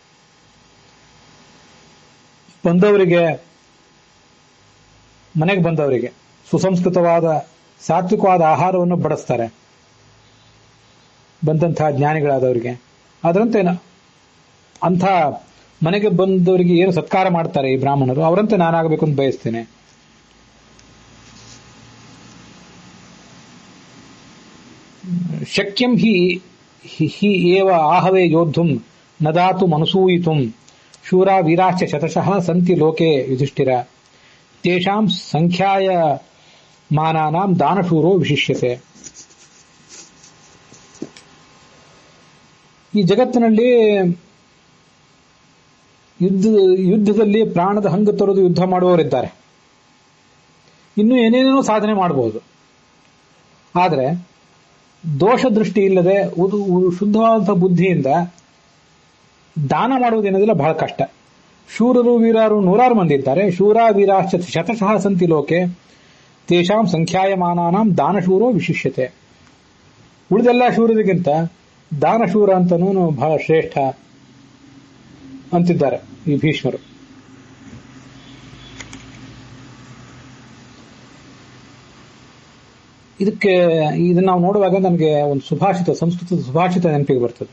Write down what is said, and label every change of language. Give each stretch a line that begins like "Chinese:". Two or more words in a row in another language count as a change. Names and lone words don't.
Kannada: ಮನೆಗೆ ಬಂದವರಿಗೆ ಸುಸಂಸ್ಕೃತವಾದ ಸಾತ್ವಿಕವಾದ ಆಹಾರವನ್ನು ಬಡಿಸ್ತಾರೆ, ಬಂದಂತಹ ಜ್ಞಾನಿಗಳಾದವರಿಗೆ. ಅದರಂತೆ ಅಂಥ ಮನೆಗೆ ಬಂದವರಿಗೆ ಏನು ಸತ್ಕಾರ ಮಾಡ್ತಾರೆ ಈ ಬ್ರಾಹ್ಮಣರು, ಅವರಂತೆ ನಾನಾಗಬೇಕು ಅಂತ ಬಯಸ್ತೇನೆ.
Sanskrit: ಶಕ್ಯಂ ಹಿ ಏವ ಆಹವೇ ಯೋದ್ಧುಂ ನದಾತು ಮನಸೂಯಿತುಂ ಶೂರಾ ವೀರಾಶ್ಚ ಶತಶಃ ಸಂತಿ ಲೋಕೆ ಯುಧಿಷ್ಠಿರ ತೇಷಾಂ ಸಂಖ್ಯಾಯ ಮಾನಾನಾಂ ದಾನಶೂರೋ ವಿಶಿಷ್ಯತೆ.
Kannada: ಈ ಜಗತ್ತಿನಲ್ಲಿ ಯುದ್ಧದಲ್ಲಿ ಪ್ರಾಣದ ಹಂಗು ತೊರೆದು ಯುದ್ಧ ಮಾಡುವವರಿದ್ದಾರೆ. ಇನ್ನು ಏನೇನೇನೋ ಸಾಧನೆ ಮಾಡಬಹುದು. ಆದರೆ ದೋಷ ದೃಷ್ಟಿ ಇಲ್ಲದೆ ಶುದ್ಧವಾದಂತಹ ಬುದ್ಧಿಯಿಂದ ದಾನ ಮಾಡುವುದೇನದಿಲ್ಲ, ಬಹಳ ಕಷ್ಟ. ಶೂರರು ವೀರರು ನೂರಾರು ಮಂದಿ ಇದ್ದಾರೆ.
Sanskrit: ಶೂರ ವೀರಾಶ್ಚ ಶತಶಃ ಸಂತಿ ಲೋಕೆ ತೇಷಾಂ ಸಂಖ್ಯಾಯಮಾನಾನಾಂ ದಾನಶೂರೋ ವಿಶಿಷ್ಯತೆ.
Kannada: ಉಳಿದೆಲ್ಲ ಶೂರರಿಗಿಂತ ದಾನಶೂರ ಅಂತನೂ ಬಹಳ ಶ್ರೇಷ್ಠ ಅಂತಿದ್ದಾರೆ ಈ ಭೀಷ್ಮರು. ಇದನ್ನ ನಾವು ನೋಡುವಾಗ ನಮಗೆ ಒಂದು ಸುಭಾಷಿತ, ಸಂಸ್ಕೃತದ ಸುಭಾಷಿತ ನೆನಪಿಗೆ ಬರ್ತದೆ.